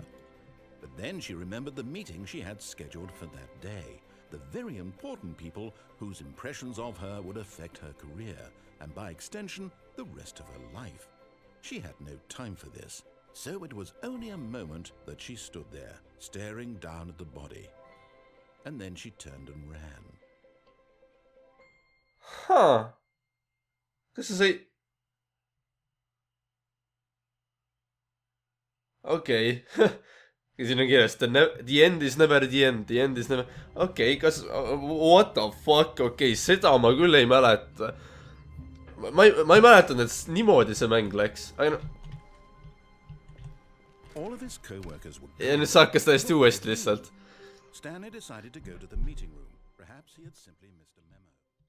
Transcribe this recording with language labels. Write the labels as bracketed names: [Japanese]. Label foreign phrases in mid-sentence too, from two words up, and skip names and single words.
[English] But then she remembered the meeting she had scheduled for that day, the very important people whose impressions of her would affect her career, and by extension, the rest of her life. She had no time for this, so it was only a moment that she stood there, staring down at the body. And then she turned and ran. [Estonian] Huh. Kas sa sai... Okei. Siin on kirjas, [English] the end is never the end, the end is never... [Estonian] Okei, kas... [English] What the fuck, [Estonian] okei, seda ma küll ei mäleta. Ma ei mäletanud, et niimoodi see mäng läks. Aga no... Ja nüüd see hakkas täiesti uuesti lihtsalt. [English] Stanley decided to go to the meeting room. Perhaps he had simply missed a memo.